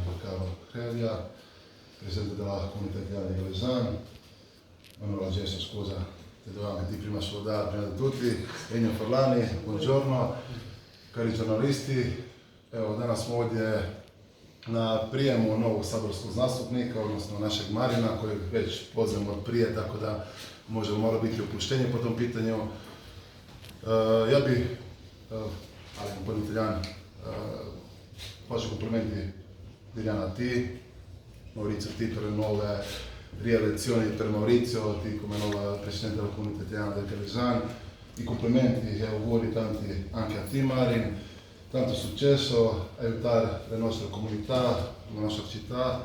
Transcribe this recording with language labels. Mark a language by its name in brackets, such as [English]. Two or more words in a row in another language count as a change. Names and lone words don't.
[Italian] Carlo Crevia, presidente della comunità italiana di Galesan. Manuela Gesso, scusa, ti dovevo mettere prima salutare, prima di tutti. Ennio Forlani, buongiorno, cari giornalisti. [Croatian] Evo, danas smo ovdje na prijemu novog saborskog zastupnika, odnosno našeg Marina, kojeg već poznamo od prije, tako da može mora biti opuštenje po tom pitanju. Ja bih, ali [Italian] un italiano, faccio complimenti Liliana a te, Maurizio T per le nuove rielezioni per Maurizio, T come nuova presidente della comunità italiana del Galesan. I complimenti e auguri tanti anche a te Marin, tanto successo, aiutare le nostre comunità, la nostra città.